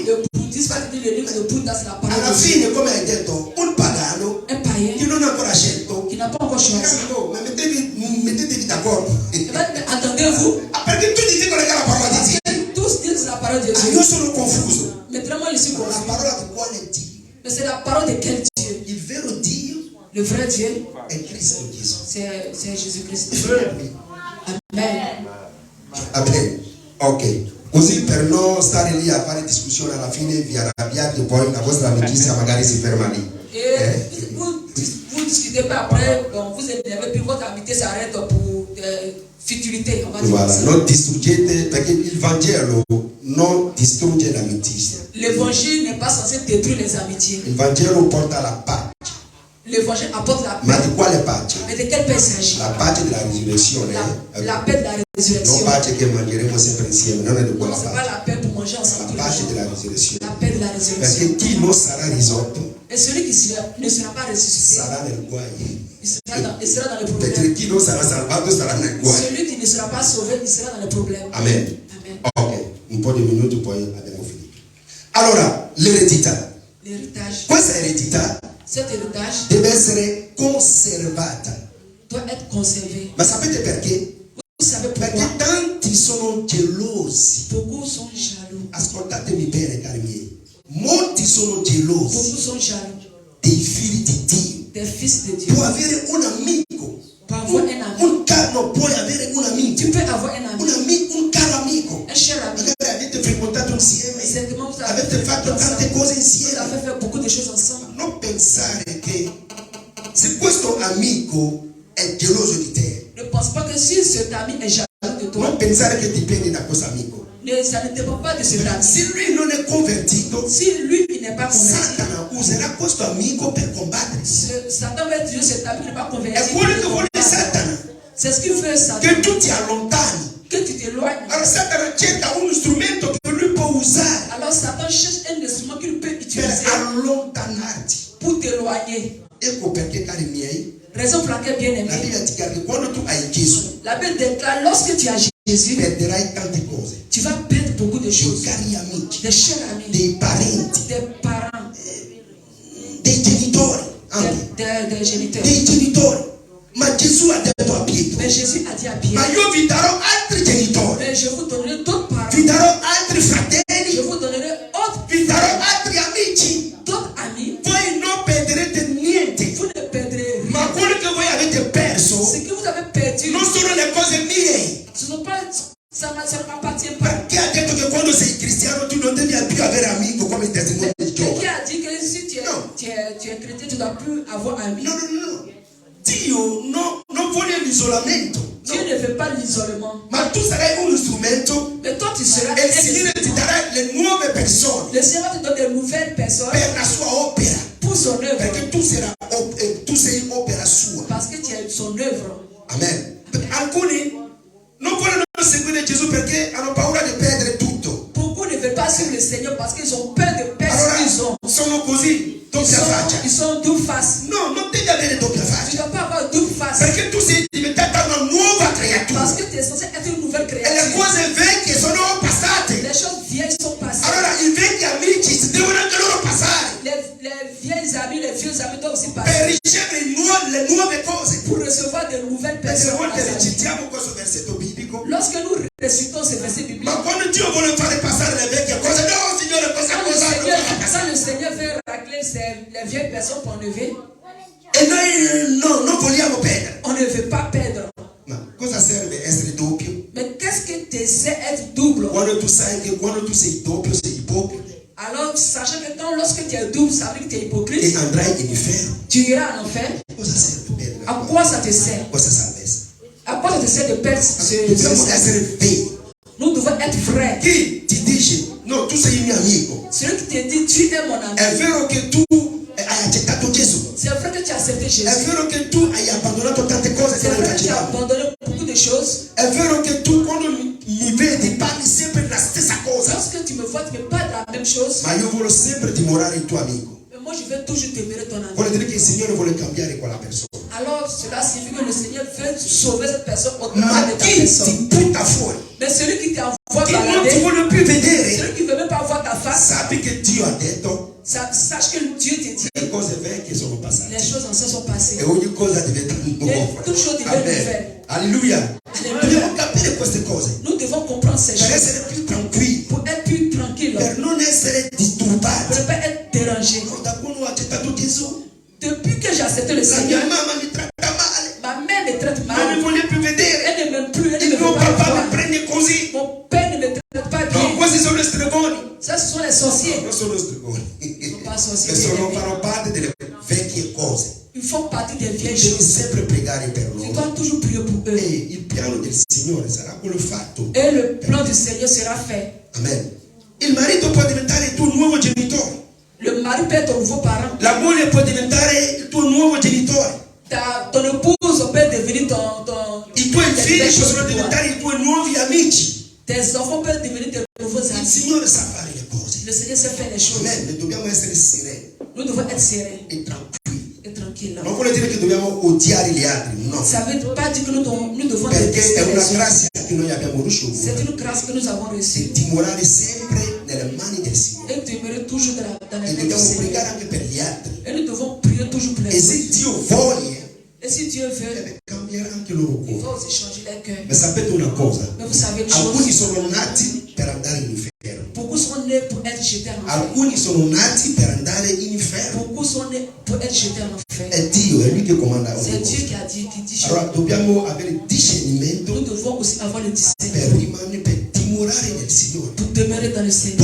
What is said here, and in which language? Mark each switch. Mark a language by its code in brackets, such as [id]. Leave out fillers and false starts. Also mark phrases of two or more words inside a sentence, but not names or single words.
[fr] Le bouddhiste va te dire le livre de Bouddha c'est la parole [it] Alla [fr] de Dieu. [it] fine, come hai detto, un pagano [fr] Un païen [it] che non ha ancora scelto. [fr] qui n'a pas encore choisi. [it] No, ma mettetevi d'accordo. [fr] Attendez-vous. [it] Perché tutti dicono che è la parola di Dio. [fr] Tous disent la parole de Dieu. [it] Io sono confuso. [fr] Maintenant, moi, je suis [it] La [fr] confus. [it] parola di quale Dio? [fr] Mais c'est la parole de quel Dieu? [it] Il vero Dio [fr] Le vrai Dieu, [it] è Cristo Gesù. [fr] c'est Jésus-Christ. [it] Amen. [fr] Amen. Ok. [it] Così per non stare lì a fare discussione alla fine vi arrabbiate, poi la vostra amicizia magari si ferma lì. [fr] Et vous discutez pas après, bon, vous énervez, puis votre amitié s'arrête pour futilité. On va dire Voilà, ça. [it] non distruggete perché il Vangelo non distrugge l'amicizia. [fr] L'évangile n'est pas censé détruire les amitiés. [it] Il Vangelo porta la pace. [fr] L'évangile apporte la [it] Ma [fr] paix. [it] di quale pace? [fr] Mais de quelle paix il s'agit? [it] La pace della risurrezione. [fr] La paix de la [it] Non [fr] résurrection. [it] pace che mangeremo sempre insieme, non è di [fr] Non, [it] quella [fr] ce n'est pas [it] pace. [fr] la paix pour manger ensemble [it] La [fr] tous les [it] pace [fr] jours. [it] della risurrezione. [fr] La paix de la résurrection. [it] Perché chi non sarà risolto [fr] Et celui qui ne sera pas ressuscité, [it] sarà nel guai. [fr] il sera dans le [it] Perché [fr] problème. [it] chi non sarà salvato sarà nel guai. [fr] Celui qui ne sera pas sauvé, il sera dans le problème. [it] Amen. [fr] Amen. [it] Ok, un po' di minuti poi abbiamo finito. Allora, l'eredità. [fr] L'héritage. [it] Questa eredità [fr] Cet héritage [it] deve essere conservata. [fr] doit être conservé. [it] Ma sapete perché? [fr] Vous savez pourquoi? [it] Perché tanti sono gelosi. [fr] Beaucoup sont jaloux. [it] Ascoltatemi bene, cari miei. Molti sono gelosi [fr] Beaucoup sont jaloux [it] dei figli di Dio. [fr] des fils de Dieu. [it] Puoi avere un amico. [fr] Puoi avoir un ami. [it] No, puoi avere un amico. [fr] Tu peux avoir un ami, [it] Un caro amico. [fr] un cher ami. [it] Magari avete frequentato insieme. [fr] Certainement, vous [it] Avete fatto tante cose [fr] vous [it] insieme. [fr] avez fait beaucoup de choses ensemble. [it] Non pensare che se questo amico è geloso di te, [fr] Ne pense pas que si cet ami est jaloux de toi, [it] non pensare che dipendi da questo amico. [fr] ça ne dépend pas de cet ami. [it] Se lui non è convertito, [fr] Si lui, il n'est pas converti, [it] Satana userà questo amico per combattere. [fr] Satan va dire cet ami n'est pas [it] È [fr] converti. [it] quello che vuole Satana, [fr] C'est ce qu'il fait Satan. [it] che tu ti allontani. [fr] Que tu t'éloignes. [it] Allora Satana cerca uno strumento che lui può usare [fr] Alors Satan cherche un instrument qu'il peut [it] per [fr] utiliser [it] allontanarti. [fr] pour t'éloigner. [it] Ecco perché, cari miei, [fr] Raison pour laquelle, bien [it] la [fr] aimé, [it] Bibbia ti dice che quando tu hai Gesù, [fr] la Bible déclare lorsque tu as Jésus, [it] perderai tante cose. [fr] tu vas perdre beaucoup de [it] Dei [fr] choses. [it] cari amici, [fr] Des chers amis, [it] dei parenti, [fr] des parents, [it] dei genitori, anche. [fr] des géniteurs. [it] Dei genitori. Ma Gesù ha detto a Pietro, [fr] Mais Jésus a dit à [it] ma [fr] Pierre, [it] io vi darò altri genitori, [fr] mais je vous donnerai d'autres parents, [it] vi darò altri [fr] je [it] fratelli, [fr] vous donnerai autres, [it] vi darò altri amici. [fr] d'autres amis. [it] Voi non perderete niente, [fr] Vous ne perdrez [it] ma [fr] rien. [it] quello che voi avete perso [fr] Ce que vous avez perdu, [it] non sono le cose mie. [fr] ce n'est pas, ça ne m'appartient pas. [it] Perché ha detto che quando sei cristiano tu non devi più avere amico come il testimone di [fr] Qui [it] Giova. [fr] a dit que si tu es, Non. tu es chrétien, tu ne dois plus avoir amis. [it] No. Dio non vuole l'isolamento. No. [fr] Dieu ne veut pas l'isolement. [it] Ma tu sarai uno strumento [fr] Mais toi, tu seras [it] e il Signore ti darà le nuove persone [fr] Le Seigneur te donne de nouvelles personnes [it] per la sua opera. [fr] pour son œuvre. [it] Perché tu sei opera sua. [fr] Parce que tu es son œuvre. [it] Amen. Alcuni non vogliono seguire Gesù perché hanno paura di perdere tutto. [fr] Beaucoup ne veulent pas suivre le Seigneur parce qu'ils ont peur de perdre ce [it] Allora [fr] qu'ils ont. [it] sono così, doppia faccia. [fr] Ils sont double face. [it] No, non devi avere doppia [fr] Tu ne [it] faccia. [fr] dois pas avoir double face. [it] Perché tu sei diventata una nuova creatura. [fr] Parce que tu es censé être une nouvelle [it] E le [fr] créature. [it] cose vecchie sono passate. [fr] Les choses vieilles sont passées. [it] Allora i vecchi amici si devono anche loro passare [fr] Les vieilles amis, les vieux amis doivent aussi [it] per [fr] passer [it] ricevere le nuove cose. [fr] pour recevoir de nouvelles [it] Perché a [fr] personnes. [it] volte [fr] dans sa vie. [it] recitiamo questo versetto biblico, [fr] Lorsque nous récitons ces versets bibliques, [it] ma quando Dio vuole fare passare le vecchie cose, no Signore, questa [fr] quand [it] cosa non la passare. [fr] le Seigneur veut racler les vieilles personnes pour enlever, [it] E noi non vogliamo perdere. [fr] on ne veut pas perdre. [it] Ma cosa serve essere doppio? [fr] Mais qu'est-ce que tu sais être double? [it] Quando tu sai che quando tu sei doppio sei ipocrita [fr] Alors, sachant que lorsque tu es double, ça veut dire que tu es [it] e [fr] hypocrite, [it] andrai in inferno. [fr] tu iras en enfer. [it] Cosa serve perdere? [fr] À quoi ça te sert? [it] Questa salvezza. [fr] À quoi ça te sert de perdre ce [it] Dobbiamo [fr] salut? [it] essere veri. [fr] Nous devons être vrais. [it] Chi ti dice no, tu sei il mio amico? [fr] Celui qui te dit tu es mon ami, [it] È vero che tu hai accettato Gesù. [fr] c'est vrai que tu as accepté [it] È [fr] Jésus. [it] vero che tu hai abbandonato tante cose che [fr] C'est [it] non [fr] vrai que tu as [it] facevi. [fr] abandonné beaucoup de choses. [it] È vero che tu quando mi vedi parli sempre la stessa cosa. [fr] Lorsque tu me vois, tu ne parles de la même chose. [it] Ma io voglio sempre dimorare il tuo amico. [fr] Mais moi, je vais toujours demeurer ton ami. [it] Vuole dire che il Signore vuole cambiare quella persona. [fr] alors cela signifie que le Seigneur veut sauver cette personne au [it] Ma [fr] travers de ta [it] chi [fr] personne. [it] ti butta fuori, [fr] Mais celui qui t'envoie [it] che non ti [fr] balader, [it] vuole più vedere, [fr] celui qui ne veut même pas voir ta face, [it] sappi che Dio ha detto [fr] sache que Dieu te dit [it] le cose vecchie sono passate [fr] les choses anciennes sont passées. [it] e ogni cosa diventa nuova. E tutto ciò diventa Amen. [fr] nouvelle. [it] Alleluia. [fr] Alleluia. [it] Dobbiamo capire queste cose [fr] Nous devons comprendre ces [it] per [fr] choses [it] essere più tranquilli, [fr] pour être plus tranquille, [it] per non essere [fr] pour [it] disturbati. [fr] ne pas être dérangé. [it] Da quando ho accettato Gesù, [fr] Depuis que j'ai accepté le [it] la mia [fr] Seigneur, [it] mamma mi tratta male, [fr] ma mère me traite [it] non mi [fr] mal. [it] voglio più vedere, [fr] Elle ne m'aime plus, elle ne [it] il [fr] me [it] mio [fr] veut pas [it] papà mi [fr] voir. [it] prende così. [fr] Mon père ne me traite pas [it] No, [fr] bien. [it] questi sono stregoni. [fr] Ça, ce sont les sorciers. [it] Non sono stregoni. Sono pas sorcieri, E sono [fr] bien-aimés. [it] fanno parte delle vecchie cose. [fr] Ils font partie des vieilles [it] Devi [fr] choses. [it] sempre pregare per [fr] Tu [it] loro. [fr] dois toujours prier pour [it] E [fr] eux. [it] il piano del Signore sarà quello fatto. [fr] Et le plan du Seigneur sera fait. [it] Amen. Il marito può diventare il tuo nuovo genitore. [fr] Le mari peut être ton nouveau parent. [it] La moglie può diventare il tuo nuovo genitore. [fr] Ton épouse peut devenir ton [it] I tuoi figli [fr] belle chose [it] possono [fr] pour toi. [it] diventare i tuoi nuovi amici. [fr] Tes enfants peuvent devenir tes nouveaux [it] Il [fr] amis. [it] Signore sa fare le cose. [fr] Le Seigneur sait faire les choses. [it] Amen. Noi dobbiamo essere sereni [fr] Nous devons être sereins [it] e tranquilli. [fr] et tranquilles. [it] Non vuol dire che dobbiamo odiare gli altri, no. [fr] Ça ne veut pas dire que nous devons [it] Perché [fr] détester [it] è [fr] les [it] una [fr] autres. [it] grazia che noi abbiamo ricevuto. [fr] C'est une grâce que nous avons reçue. [it] E dimorare sempre nelle mani del Signore. [fr] Et demeurer toujours dans les [it] E [fr] mains du [it] dobbiamo [fr] Seigneur. [it] pregare anche per gli altri. [fr] Et nous devons prier toujours pour [it] E [fr] les [it] se [fr] autres. [it] Dio voglia, [fr] Et si Dieu veut, [it] cambierà anche il loro [fr] il [it] cuore. [fr] va aussi changer les cœurs. [it] Ma sapete una cosa? [fr] Mais vous savez une [it] Alcuni [fr] chose, [it] sono nati per andare in inferno. [fr] beaucoup sont nés pour être jetés en enfer. [it] Alcuni sono nati per andare in inferno. [fr] Beaucoup sont nés pour être jetés en enfer. [it] È Dio, è Lui che comanda [fr] C'est [it] ogni [fr] Dieu [it] cosa. [fr] qui a dit, qui dit. [it] Allora dobbiamo avere [fr] Nous [it] discernimento [fr] devons aussi avoir le [it] per [fr] discernement [it] rimanere, per dimorare nel Signore. [fr] pour demeurer dans le Seigneur.